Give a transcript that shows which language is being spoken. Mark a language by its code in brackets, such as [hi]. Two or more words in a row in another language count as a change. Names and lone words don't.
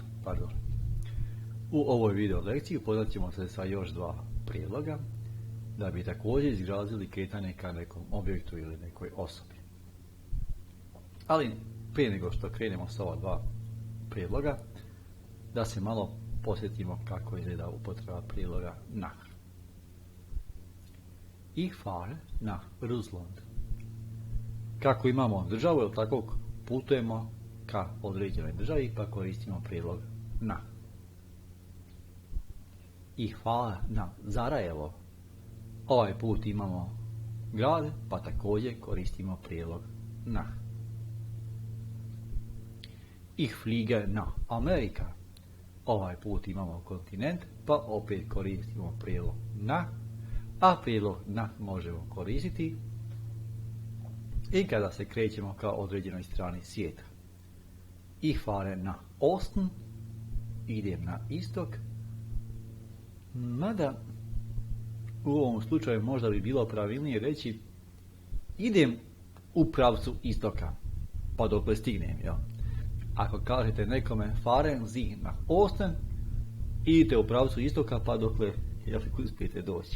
[bs] U ovoj video lekciji upoznat ćemo se sa još dva prijedloga da bi također izrazili kretanje ka nekom objektu ili nekoj osobi. Ali prije nego što krenemo sa ova dva prijedloga, da se malo posjetimo kako izgleda upotreba prijedloga nach. [de] Ich fahre nach Russland. [bs] Kako imamo državu, ili tako putujemo ka određenoj državi, pa koristimo prijedlog nach. [de] Ich fahre nach Sarajevo. [bs] Ovaj put imamo grad, pa također koristimo prijedlog nach. [de] Ich fliege nach Amerika. [bs] Ovaj put imamo kontinent, pa opet koristimo prijedlog nach, a prijedlog nach možemo koristiti i kada se krećemo ka određenoj strani svijeta. [de] Ich fahre nach Osten. [bs] Idem na istok. Mada u ovom slučaju možda bi bilo pravilnije reći idem u pravcu istoka, pa dokle stignem, jel? Ako kažete nekome [de] fahren Sie nach Osten, [bs] idite u pravcu istoka, pa dokle uspijete doći.